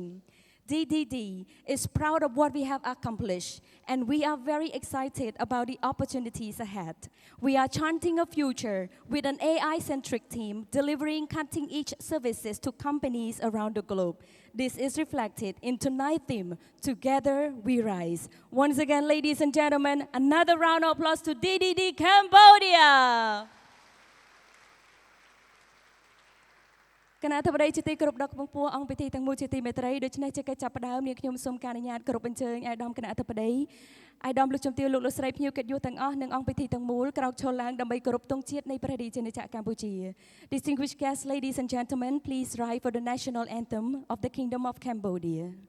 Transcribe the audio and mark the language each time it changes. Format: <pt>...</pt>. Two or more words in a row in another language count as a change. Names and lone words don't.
<en>DDD is proud of what we have accomplished, and we are very excited about the opportunities ahead. We are chanting a future with an AI-centric team delivering cutting-edge services to companies around the globe. This is reflected in tonight's theme, Together We Rise. Once again, ladies and gentlemen, another round of applause to DDD Cambodia.</en> <km>គណៈអធិបតីជាទីគោរពដ៏ខ្ពង់ខ្ពស់អង្គពិធីទាំងមូលជាទីមេត្រីដូច្នេះជាកិច្ចចាប់ផ្ដើមនាងខ្ញុំសូមការអនុញ្ញាតគោរព អញ្ជើញអាយដាមគណៈអធិបតីអាយដាមលោកជំទាវលោកស្រីភ្ញៀវកិត្តិយសទាំងអស់និងអង្គពិធីទាំងមូលក្រោកឈរឡើងដើម្បីគោរពទង់ជាតិនៃព្រះរាជាណាចក្រកម្ពុជា</km> <en>Distinguished guests, ladies and gentlemen, please rise for the national anthem of the Kingdom of Cambodia</en>